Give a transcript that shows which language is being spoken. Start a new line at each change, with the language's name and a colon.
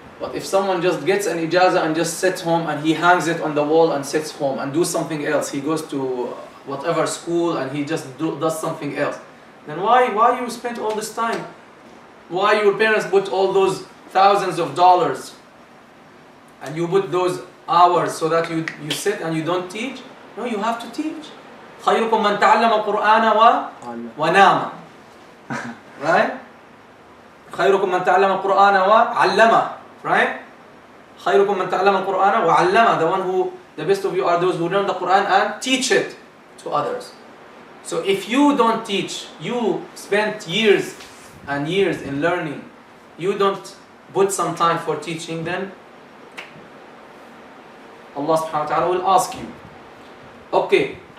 English: But if someone just gets an ijazah and just sits home and he hangs it on the wall and sits home and do something else, he goes to whatever school and he just does something else, then why you spent all this time? Why your parents put all those thousands of dollars and you put those hours so that you sit and you don't teach? No, you have to teach.
Arabic: خيركم من تعلم القرآن ونام.
English: Right?
Arabic: خيركم من تعلم القرآن وعلمه.
English: Right?
Arabic: خيركم من تعلم القرآن وعلمه.
English: The best of you are those who learn the Quran and teach it to others. So if you don't teach, you spent years and years in learning, you don't put some time for teaching, then Allah subhanahu wa ta'ala will ask you. Okay.